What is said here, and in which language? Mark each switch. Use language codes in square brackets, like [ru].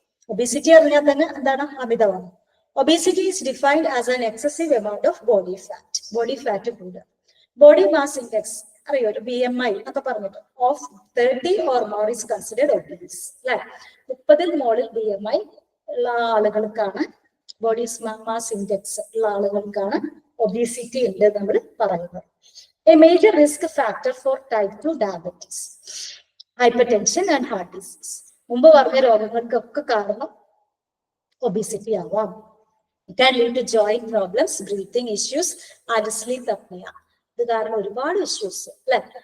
[ml] Obesity അറിഞ്ഞാൽ തന്നെ എന്താണ്? അമിതവണ്ണം. [en] Obesity is defined as an excessive amount of body fat കൂടുക. Body mass index [ml] അറിയോ, ഒരു BMI എന്നൊക്കെ പറഞ്ഞിട്ട് [en] Of 30 or more is considered obese അല്ലെ. [ml] 30 മുകളിൽ BMI ഉള്ള ആളുകൾക്കാണ്, ബോഡി മാസ് ഇൻഡെക്സ് ഉള്ള ആളുകൾക്കാണ് ഒബീസിറ്റി ഉണ്ട് നമ്മൾ പറയുന്നത്. [en] A major risk factor for type 2 diabetes, hypertension and heart disease. [ml] മുമ്പ് പറഞ്ഞ രോഗങ്ങൾക്കൊക്കെ കാരണം ഒബീസിറ്റി ആവാം. [en] It can lead to joint problems, breathing issues and sleep apnea. [ml] ഇത് കാരണം ഒരുപാട് ഇഷ്യൂസ് അല്ലെ,